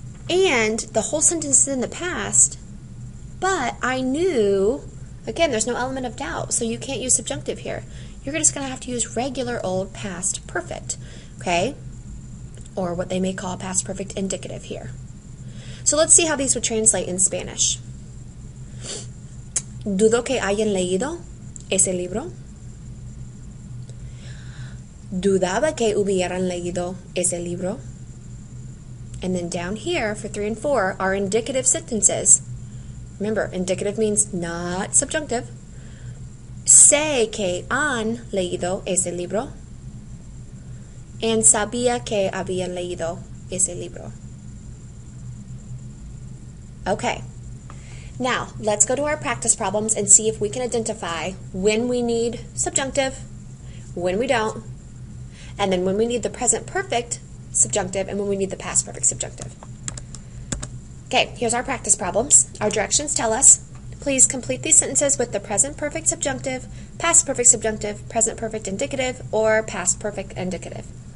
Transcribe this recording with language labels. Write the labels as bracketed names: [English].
[English] And the whole sentence is in the past, but I knew, again, there's no element of doubt, so you can't use subjunctive here. You're just going to have to use regular old past perfect, okay? Or what they may call past perfect indicative here. So let's see how these would translate in Spanish. [Spanish] Dudo que hayan leído ese libro. Dudaba que hubieran leído ese libro. [English] And then down here for 3 and 4 are indicative sentences. Remember, indicative means not subjunctive. [Spanish] Sé que han leído ese libro. And sabía que habían leído ese libro. [English] Okay. Now, let's go to our practice problems and see if we can identify when we need subjunctive, when we don't, and then when we need the present perfect subjunctive and when we need the past perfect subjunctive. Okay, here's our practice problems. Our directions tell us, please complete these sentences with the present perfect subjunctive, past perfect subjunctive, present perfect indicative, or past perfect indicative.